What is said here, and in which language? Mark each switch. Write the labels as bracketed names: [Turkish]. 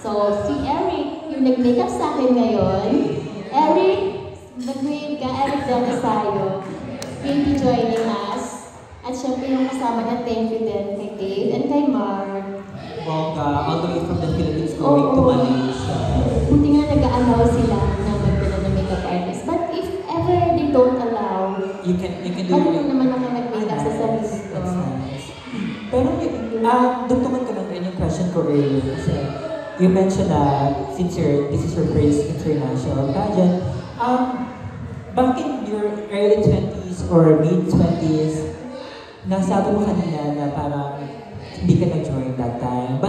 [Filipino] So, si Eric, yung nag-makeup sa akin ngayon, Eric, nag-wave ka, Eric Delasayo. [English] Thank you joining us. [Filipino] At syempre yung kasama niya, thank you din kay Dave and kay Mark. [English] Bongga, all the way from the Philippines going to Malaysia. [Filipino] Buti nga nag-allow sila na magdala ng makeup artist. [English] But if ever they don't allow, you can do [Filipino] ano naman ako nag-makeup sa sarili ko. [English] That's nice. [Filipino] Pero dugtungan ko lang rin yung [English] question ko earlier kasi you mentioned that since this is your first international pageant, back in your early 20s or mid-20s, [Filipino] nasabi mo kanina na parang hindi ka nag-join [English] that time.